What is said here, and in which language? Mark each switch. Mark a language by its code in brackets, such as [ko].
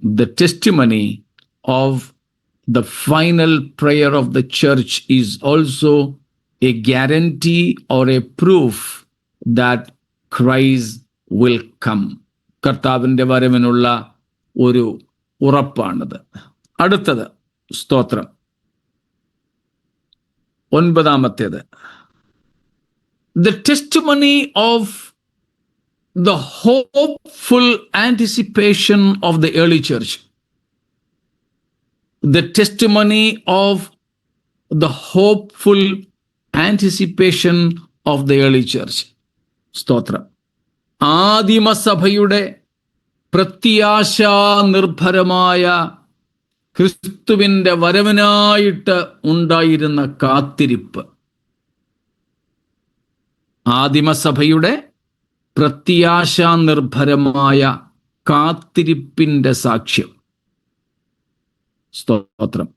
[en] The testimony of the final prayer of the church is also a guarantee or a proof that Christ will come. [ml] കർത്താവിൻ്റെ വരവിനുള്ള ഒരു ഉറപ്പാണിത്. അടുത്തത് സ്തോത്രം 9. [en] The testimony of the hopeful anticipation of the early church. The testimony of the hopeful anticipation of the early church. [ml] സ്തോത്രം. ആദിമസഭയുടെ പ്രത്യാശാ നിർഭരമായ ക്രിസ്തുവിൻ്റെ വരവിനായിട്ട് ഉണ്ടായിരുന്ന കാത്തിരിപ്പ്. ആദിമസഭയുടെ പ്രത്യാശാ നിർഭരമായ കാത്തിരിപ്പിൻ്റെ സാക്ഷ്യം. സ്തോത്രം.